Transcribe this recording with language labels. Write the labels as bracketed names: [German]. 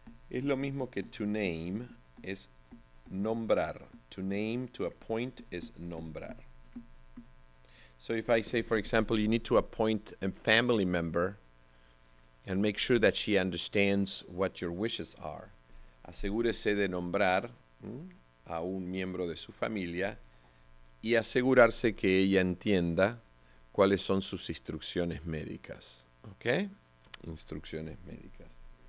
[Spanish] Es lo mismo que [English] to name, [Spanish] es nombrar. [English] To name, to appoint is nombrar. So if I say, for example, you need to appoint a family member and make sure that she understands what your wishes are. [Spanish] Asegúrese de nombrar a un miembro de su familia y asegurarse que ella entienda cuáles son sus instrucciones médicas. ¿Ok? Instrucciones médicas.